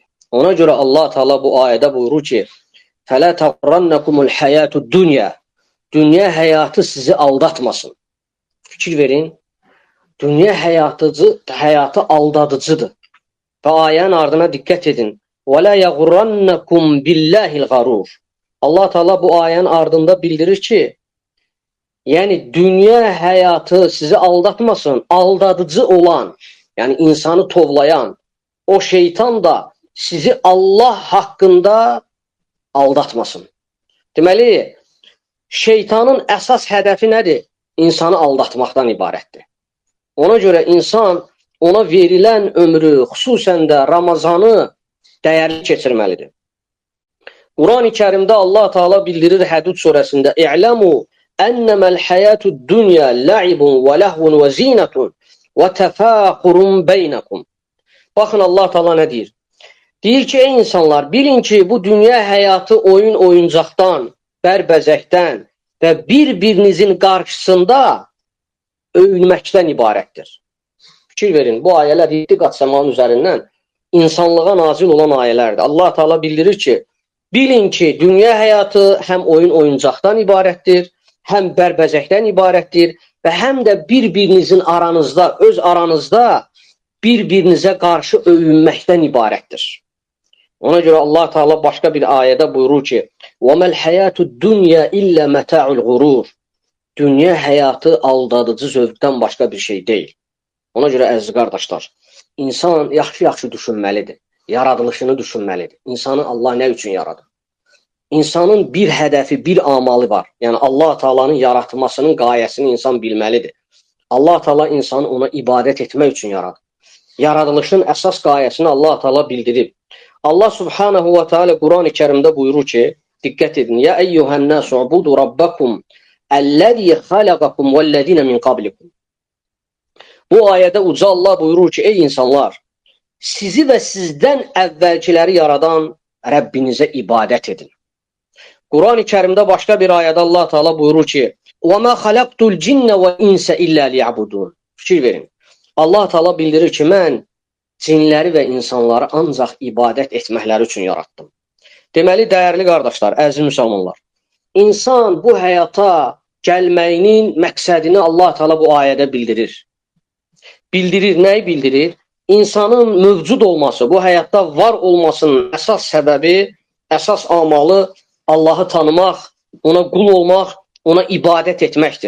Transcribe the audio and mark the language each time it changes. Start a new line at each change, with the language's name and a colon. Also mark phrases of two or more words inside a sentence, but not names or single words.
Azerbaijani: Ona görə Allah Teala bu ayədə buyurur ki,
Arabic: "فلا تغرنكم الحياة الدنيا."
Azerbaijani: Dünya həyatı sizi aldatmasın. Fikir verin. Dünya həyatı aldadıcıdır. Və ayənin ardına diqqət edin.
Arabic: وَلَا يَغُرَّنَّكُمْ بِاللَّهِ الْغَرُورِ.
Azerbaijani: Allah Teala bu ayənin ardında bildirir ki, yəni dünya həyatı sizi aldatmasın, aldadıcı olan, yəni insanı tovlayan o şeytan da sizi Allah haqqında aldatmasın. Deməli, şeytanın əsas hədəfi nədir? İnsanı aldatmaqdan ibarətdir. Ona görə insan ona verilən ömrü, xüsusən də Ramazanı dəyərli keçirməlidir. Quran-ı Kərimdə Allah Teala bildirir Hədud surəsində:
Arabic: "اعلموا أنما الحياة الدنيا لعب ولهو وزينة وتفاخر بينكم."
Azerbaijani: Baxın Allah Teala nə deyir? Deyir ki, ey insanlar, bilin ki, bu dünya həyatı oyuncaqdan, bərbəzəkdən və bir-birinizin qarşısında öyünməkdən ibarətdir. Fikir verin, bu ayələr 7 qat səmanın üzərindən insanlığa nazil olan ayələrdir. Allah Teala bildirir ki, bilin ki, dünya həyatı həm oyuncaqdan ibarətdir, həm bərbəzəkdən ibarətdir və həm də bir-birinizin aranızda, öz aranızda bir-birinizə qarşı öyünməkdən ibarətdir. Ona görə Allah Teala başqa bir ayədə buyurur ki,
Arabic: وَمَا الْحَيَاتُ الدُّنْيَا إِلَّا مَتَاعُ الْغُرُورِ.
Azerbaijani: Dünya həyatı aldadıcı zövqdən başqa bir şey deyil. Ona görə əziz qardaşlar, insan yaxşı-yaxşı düşünməlidir, yaradılışını düşünməlidir. İnsanı Allah nə üçün yaradır? İnsanın bir hədəfi, bir amalı var. Yəni Allah Teala'nın yaratmasının qayəsini insan bilməlidir. Allah Teala insanı ona ibadət etmək üçün yaradır. Yaradılışın əsas qayəsini Allah Teala bildirib. Allah Subhanahu və Teala Quran-ı Kərimdə buyurur ki, diqqət edin:
Arabic: "يا أيها الناس اعبدوا ربكم الذي خلقكم والذين من قبلكم."
Azerbaijani: Bu ayədə uca Allah buyurur ki, ey insanlar, sizi və sizdən əvvəlkiləri yaradan Rəbbinizə ibadət edin. Quran-ı Kərimdə başqa bir ayədə Allah Teala buyurur ki,
Arabic: وَمَا خَلَقْتُ الْجِنَّ وَإِنْسَ إِلَّا لِيَعْبُدُونَ.
Azerbaijani: Fikir verin. Allah Teala bildirir ki, mən cinləri və insanları ancaq ibadət etməkləri üçün yaratdım. Deməli, dəyərli qardaşlar, əziz müsəlmanlar, insan bu həyata gəlməyinin məqsədini Allah Teala bu ayədə bildirir. Bildirir, nəyi bildirir? İnsanın mövcud olması, bu həyatda var olmasının əsas səbəbi, əsas amalı Allahı tanımaq, ona qul olmaq, ona ibadət etməkdir.